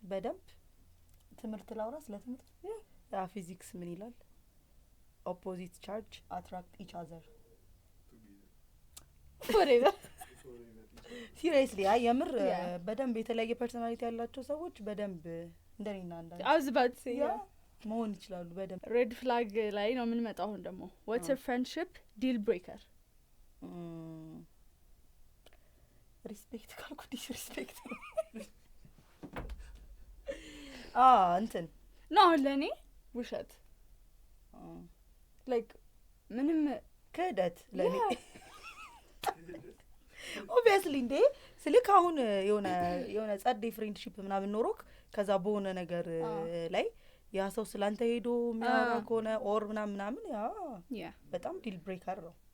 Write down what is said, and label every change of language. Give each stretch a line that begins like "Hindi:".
Amharic: በደንብ ትምህርት ላውራ ስለ ትምህርት ያ ፊዚክስ ምን ይላል
English: opposite charge attract each other forever
Amharic: seriously የምር በደንብ የተለያየ ፐርሰናሊቲ ያላቸው ሰዎች በደንብ እንደኔና አንዳንድ
English: I was about to say
Amharic: መሆን ይችላሉ በደንብ
English: red flag
Amharic: ላይ ነው ምን መጣው አሁን ደግሞ
English: what's a friendship deal breaker respect ካልኩ disrespect
Amharic: እንትን ነው ለኔ ውሸት like ምንም ክህደት ለኔ obviously እንዴ ስልክ አሁን የሆነ ጸዴ ፍሬንድሺፕ ምናምን ኖሮክ ከዛ በሆነ ነገር ላይ ያ ሰው ስላንተ ሄዶ የሚያወራ ከሆነ ኦር ምናምን ያ በጣም ዲል ብሬከር ነው